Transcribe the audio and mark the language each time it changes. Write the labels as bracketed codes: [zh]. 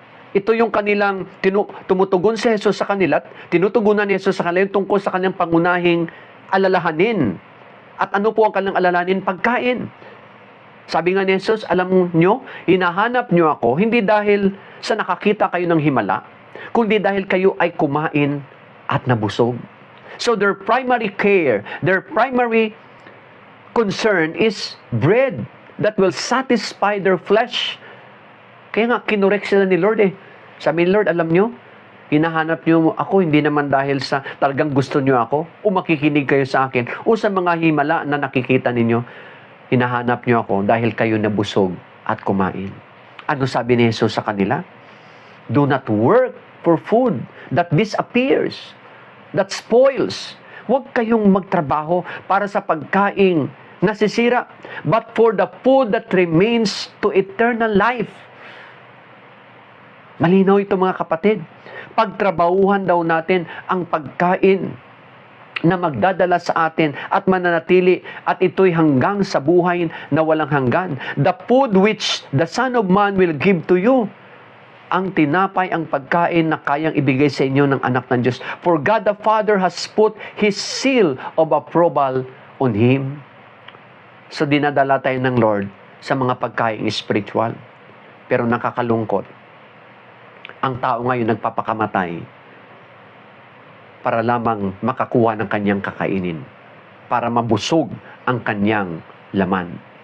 [tl] Ito yung kanilang tumutugon si Jesus sa kanila, tinutugunan ni Jesus sa kanila tungkol sa kanyang pangunahing alalahanin. At ano po ang kanilang alalahanin? Pagkain. Sabi nga ni Jesus, alam nyo, hinahanap nyo ako, hindi dahil sa nakakita kayo ng himala, kundi dahil kayo ay kumain at nabusog. [en] So their primary care, their primary concern is bread that will satisfy their flesh. [tl] Kaya nga, kinorek sila ni Lord eh. Sabi ni Lord, alam nyo, hinahanap nyo ako, hindi naman dahil sa talagang gusto nyo ako, o makikinig kayo sa akin, o sa mga himala na nakikita ninyo, hinahanap nyo ako dahil kayo nabusog at kumain. Ano sabi ni Jesus sa kanila? [en] Do not work for food that disappears, that spoils. [tl] Huwag kayong magtrabaho para sa pagkaing nasisira, [en] but for the food that remains to eternal life. [tl] Malinaw ito mga kapatid. Pagtrabahuhan daw natin ang pagkain na magdadala sa atin at mananatili at ito'y hanggang sa buhay na walang hanggan. [en] The food which the Son of Man will give to you. [tl] Ang tinapay, ang pagkain na kayang ibigay sa inyo ng anak ng Diyos. [en] For God the Father has put His seal of approval on Him. [tl] So dinadala tayo ng Lord sa mga pagkain spiritual. Pero nakakalungkot. Ang tao ngayon nagpapakamatay para lamang makakuha ng kanyang kakainin, para mabusog ang kanyang laman.